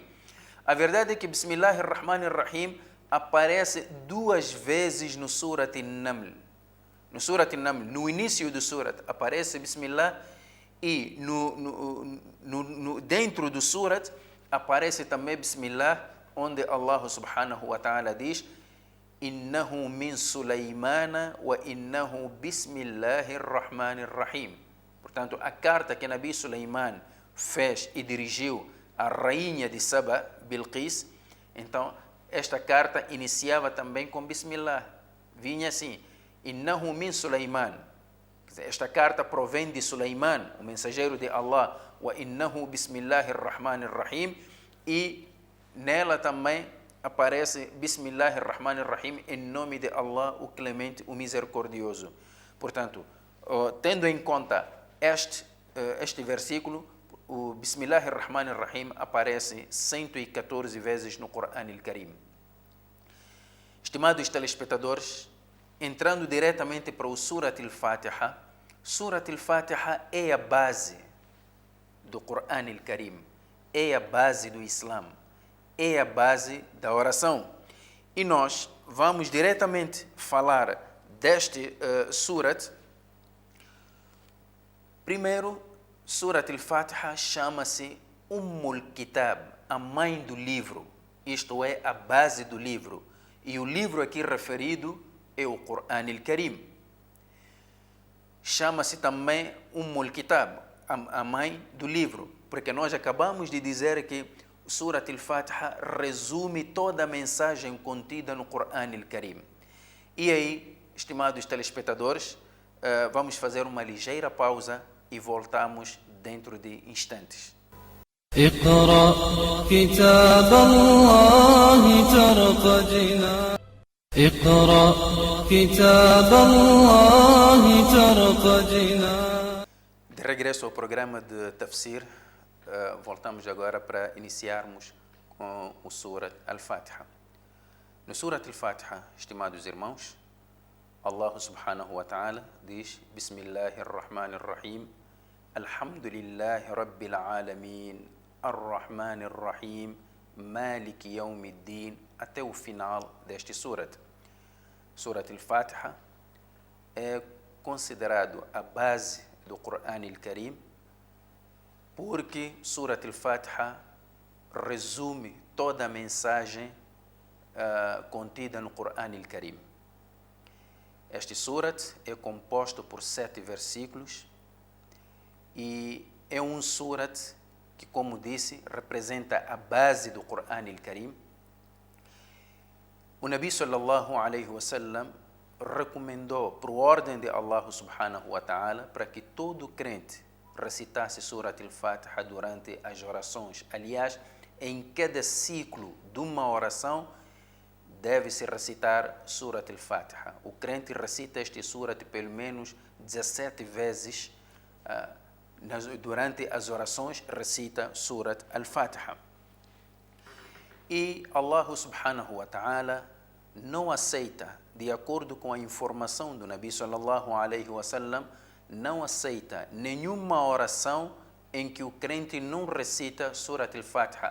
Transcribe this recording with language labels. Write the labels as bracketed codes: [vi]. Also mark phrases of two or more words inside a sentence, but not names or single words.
[pt] A verdade é que [ar] بسم الله الرحمن الرحيم [pt] aparece 2 vezes no Surat An-Naml. No Surat An-Naml, no início do Surat, aparece Bismillah, E dentro do surat aparece também Bismillah, onde Allah [ar] سبحانه وتعالى [pt] diz: [ar] إنه من سليمان وإنه بسم الله الرحمن الرحيم. [pt] Portanto, a carta que Nabi Sulaiman fez e dirigiu à rainha de Saba, Bilqis, então esta carta iniciava também com Bismillah. Vinha assim: [ar] إنه من سليمان. [pt] Esta carta provém de Sulaiman, o mensageiro de Allah, [ar] وإنه بسم الله الرحمن الرحيم, [pt] e nela também aparece [ar] بسم الله الرحمن الرحيم, [pt] em nome de Allah, o clemente, o misericordioso. Portanto, tendo em conta este versículo, o [ar] بسم الله الرحمن الرحيم [pt] aparece 114 vezes no Corão al-Karim. Estimados telespectadores, entrando diretamente para o Surat al-Fatiha, Surat al-Fatiha é a base do Corão al-Karim, é a base do Islã, é a base da oração. E nós vamos diretamente falar deste Surat. Primeiro, Surat al-Fatiha chama-se [ar] أم الكتاب, [pt] a mãe do livro, isto é, a base do livro. E o livro aqui referido é o Corão al-Karim. Chama-se também [ar] أم الكتاب, [pt] a mãe do livro, porque nós acabamos de dizer que Surat al-Fatiha resume toda a mensagem contida no Corão al-Karim. E aí, estimados telespectadores, vamos fazer uma ligeira pausa e voltamos dentro de instantes. [ar] اقرأ كتاب الله ترق جنان اقرأ كتاب الله ترق جنان. [pt] De regresso ao programa de Tafsir, voltamos agora para iniciarmos com o Surat al-Fatiha. No Surat al-Fatiha, estimados irmãos, [ar] الله سبحانه وتعالى diz: بسم الله الرحمن الرحيم الحمد لله رب العالمين الرحمن الرحيم مالك يوم الدين, [pt] até o final deste Surat. Surat al-Fatiha é considerado a base do Corão al-Karim, porque Surat al-Fatiha resume toda a mensagem contida no Corão al-Karim. Este Surat é composto por 7 versículos e é um Surat que, como disse, representa a base do Corão al-Karim. O Nabi [ar] صلى الله عليه وسلم [pt] recomendou, por ordem de Allah [ar] سبحانه وتعالى, [pt] para que todo crente recitasse Surat al-Fatiha durante as orações. Aliás, em cada ciclo de uma oração deve-se recitar Surat al-Fatiha. O crente recita este Surat pelo menos 17 vezes durante as orações, recita Surat al-Fatiha. E Allah [ar] سبحانه وتعالى [pt] não aceita, de acordo com a informação do Nabi [ar] صلى الله عليه وسلم, [pt] não aceita nenhuma oração em que o crente não recita Surat al-Fatiha.